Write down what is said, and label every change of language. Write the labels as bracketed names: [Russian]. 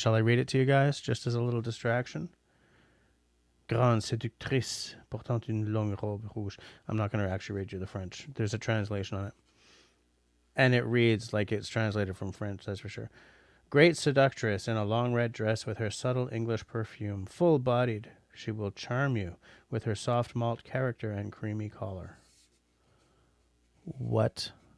[English] Shall I read it to you guys, just as a little distraction? [French] Grande séductrice, portant une longue robe rouge. [English] I'm not going to actually read you the French. There's a translation on it. And it reads like it's translated from French, that's for sure. Great seductress in a long red dress with her subtle English perfume. Full-bodied, she will charm you with her soft malt character and creamy collar. What?